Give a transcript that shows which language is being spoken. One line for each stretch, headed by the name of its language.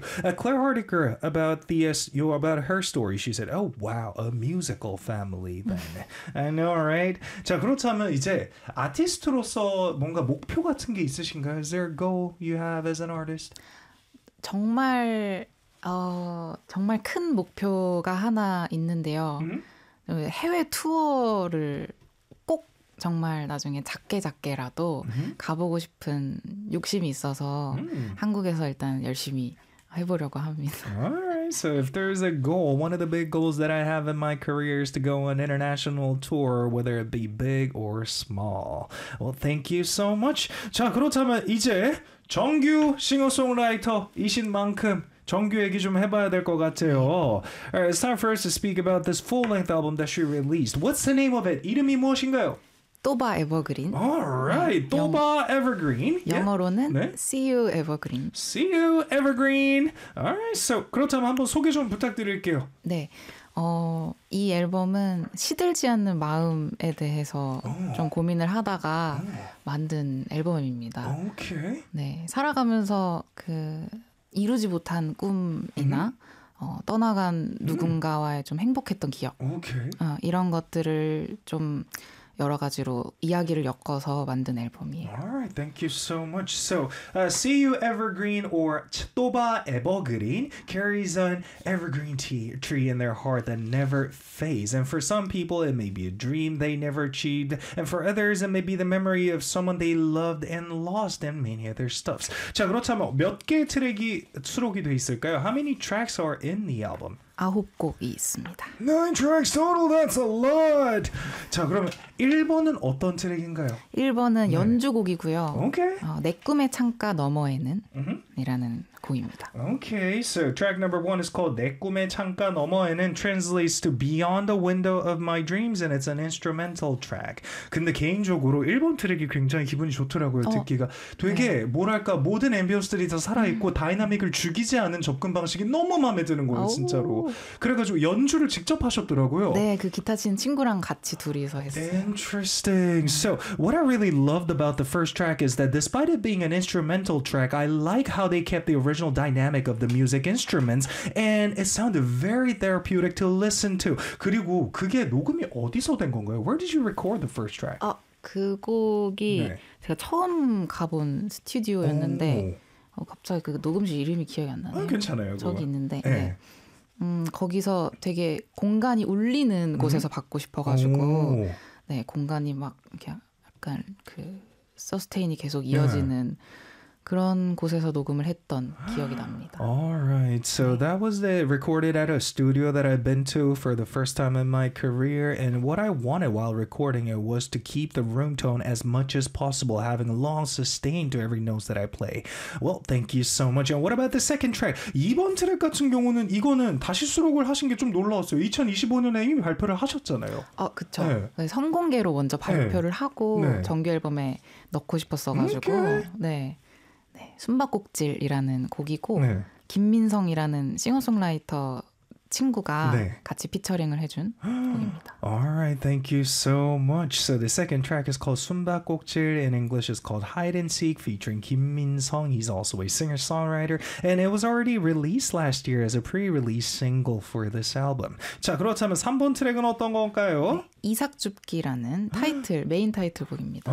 English: Claire Hardiker, about the about her story, she said, oh, wow, a musical family then. I know, right?
Korean: 자, 그렇다면 이제 아티스트로서 뭔가 목표 같은 게 있으신가요?
English: Is there a goal you have as an artist?
Korean: 정말... 어, 정말 큰 목표가 하나 있는데요. Mm-hmm. 해외 투어를 꼭 정말 나중에 작게 작게라도 mm-hmm. 가보고 싶은 욕심이 있어서 mm-hmm. 한국에서 일단 열심히 해보려고 합니다.
English: Alright, so if there's a goal, one of the big goals that I have in my career is to go on international tour, whether it be big or small. Well, thank you so much.
Korean: 자, 그렇다면 이제 정규 싱어송라이터이신 만큼 정규 얘기 좀 해봐야 될 것 같아요.
English: Alright, it's time for us to speak about this full-length album that she released. What's the name of it?
Korean: 이름이 무엇인가요? 또바 에버그린. Alright, 네, 또바 에버그린. 영어로는 네? See You Evergreen.
English: See You Evergreen. Alright, so
Korean: 그렇다면 한번 소개 좀 부탁드릴게요. 네, 어, 이 앨범은 시들지 않는 마음에 대해서 오. 좀 고민을 하다가 만든 앨범입니다. 오케이. 네, 살아가면서 그... 이루지 못한 꿈이나 어, 떠나간 누군가와의 좀 행복했던 기억
English: okay.
Korean: 어, 이런 것들을 좀 여러 가지로 이야기를 엮어서 만든 앨범이에요.
English: Alright, thank you so much. So, See You Evergreen or 또바 에버그린 carries an evergreen tree in their heart that never fades. And for some people, it may be a dream they never achieved. And for others, it may be the memory of someone they loved and lost and many other stuffs.
Korean: 자, 그렇다면 몇 개 트랙이 수록이 돼 있을까요?
English: How many tracks are in the album?
Korean: 아홉 곡이 있습니다.
English: Nine tracks total, that's a lot!
Korean: 자, 그러면 1번은 어떤 트랙인가요? 1번은 네. 연주곡이고요.
English: Okay.
Korean: 어, 내 꿈의 창가 너머에는 mm-hmm. 이라는 곡입니다.
English: Okay, so track number one is called 내 꿈의 창가 너머에는 translates to Beyond the Window of My Dreams and it's an instrumental track.
Korean: 근데 개인적으로 1번 트랙이 굉장히 기분이 좋더라고요, 어, 듣기가. 되게 네. 뭐랄까 모든 앰비언스들이 다 살아있고 다이나믹을 죽이지 않은 접근 방식이 너무 마음에 드는 거예요, 진짜로. 그래가지고 연주를 직접 하셨더라고요. 네, 그 기타 친 친구랑 같이 둘이서 했어요.
English: Interesting. So what I really loved about the first track is that despite it being an instrumental track, I like how they kept the original dynamic of the music instruments, and it sounded very therapeutic to listen to.
Korean: 그리고 그게 녹음이 어디서 된 건가요?
English: Where did you record the first track?
Korean: 아, 그 곡이 네. 제가 처음 가본 스튜디오였는데 갑자기 그 녹음실 이름이 기억이 안 나네요. 아, 괜찮아요. 저기 그거. 있는데 네. 거기서 되게 공간이 울리는 곳에서 받고 싶어가지고 네, 공간이 막 약간 그 서스테인이 계속 이어지는 네. 그런 곳에서 녹음을 했던 기억이 납니다.
English: All right. So that was recorded at a studio that I've been to for the first time in my career. And what I wanted while recording it was to keep the room tone as much as possible, having a long sustain to every notes that I play. Well, thank you so much. And what about the second track?
Korean: 이번 트랙 같은 경우는 이거는 다시 수록을 하신 게 좀 놀라웠어요. 2025년에 이미 발표를 하셨잖아요. 아, 그쵸. 네. 네, 선공개로 먼저 발표를 네. 하고 네. 정규앨범에 넣고 싶었어가지고. Okay. 네. 네, 숨바꼭질이라는 곡이고 네. 김민성이라는 싱어송라이터 친구가 네. 같이 피처링을 해준 곡입니다.
English: Alright, thank you so much. So the second track is called 숨바꼭질. In English, it's called Hide and Seek, featuring 김민성. He's also a singer-songwriter. And it was already released last year as a pre-release single for this album.
Korean: 자, 그렇다면 3번 트랙은 어떤 건가요? 네, 이삭줍기라는 타이틀, 메인 타이틀 곡입니다.